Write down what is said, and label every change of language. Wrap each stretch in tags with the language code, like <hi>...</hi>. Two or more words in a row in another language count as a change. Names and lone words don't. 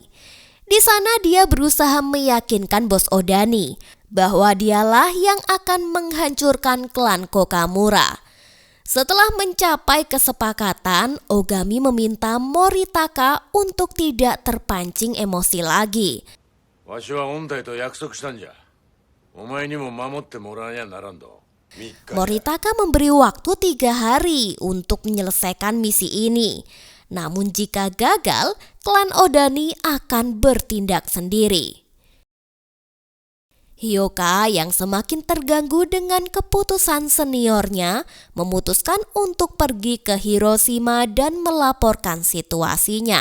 <id>Di sana dia berusaha meyakinkan bos Odani bahwa dialah yang akan menghancurkan klan Kokamura. Setelah mencapai kesepakatan, Ogami meminta Moritaka untuk tidak terpancing emosi lagi.</id> <ja>わしは御体と約束したんじゃ。お前にも守ってもらわにゃならんど。</ja> <id>Moritaka memberi waktu 3 hari untuk menyelesaikan misi ini. Namun jika gagal, klan Odani akan bertindak sendiri. Hyoka yang semakin terganggu dengan keputusan seniornya memutuskan untuk pergi ke Hiroshima dan melaporkan situasinya.</id>